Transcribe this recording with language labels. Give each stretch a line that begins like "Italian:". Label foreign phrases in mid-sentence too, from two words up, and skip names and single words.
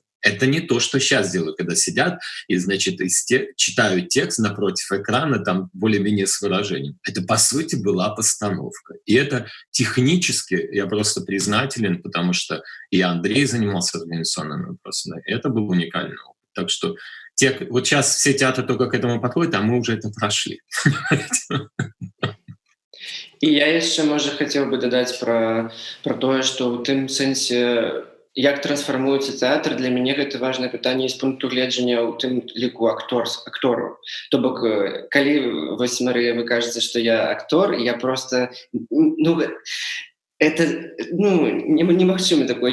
Russian: Это не то, что сейчас делают, когда сидят и, значит, читают текст напротив экрана, там более-менее с выражением. Это, по сути, была постановка. И это технически, я просто признателен, потому что и Андрей занимался организационными вопросами. И это был уникальный опыт. Так что вот сейчас все театры только к этому подходят, а мы уже это прошли.
Belarusian: І я яшчэ, можа, хацеў бы дадаць пра тое, што ў тым сэнсе, як трансфармуецца тэатр, для мяне гэта важнае пытанне з пункту гледжання ў тым ліку актораў. То бок, калі вось, Марыя, вы кажаце, што я актор, я просто, это немагчыма такое.